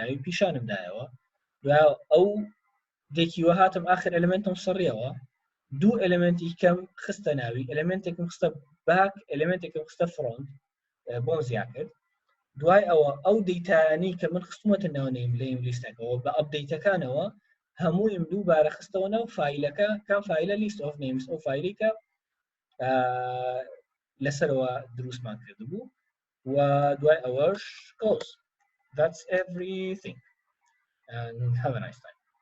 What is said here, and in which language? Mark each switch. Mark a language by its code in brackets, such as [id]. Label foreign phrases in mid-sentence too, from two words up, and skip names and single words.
[ckb] ناوی پیشانم دایەوە دوای ئەو دیکیوە هاتم آخر ئێلێمنتم سڕیەوە دوو ئێلێمنتی کەم خستە ناوی ئێلێمنتێکم خستە باک ئێلێمنتێکم خستە فرۆنت بۆم زیاد کرد دوای ئەوە ئەو دەیتانی کە من خستومەتە ناونەیم لە لیستەکەەوە بە ئەپدەیتەکانەوە هەموویم دووبارە خستەوە ناو فایلەکە کام فایلە [en] list of names [ckb] ئەو فایلی کە لەسەرەوە دروستمان کردبوو و دوای ئەوەش close. [en] That's everything and have a nice time.